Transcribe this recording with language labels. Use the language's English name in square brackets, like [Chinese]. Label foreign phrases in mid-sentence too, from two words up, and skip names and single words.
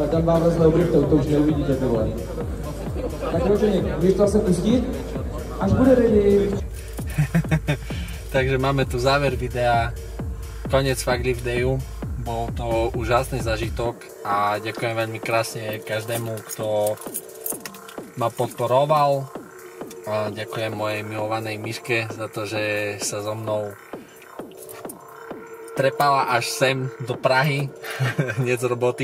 [Czech] máme zlého brichtov, to už neuvidíte, ty vole. Tak Roženík, budeš to asi pustit? Až bude ready. [Slovak] Takže máme tu záver videa, koniec Fuck Lift Dayu. Bol to úžasný zažitok a ďakujem veľmi krásne každému, kto ma podporoval. A ďakujem mojej milovanej Miške za to, že sa so mnou trepala až sem do Prahy, hneď z roboty.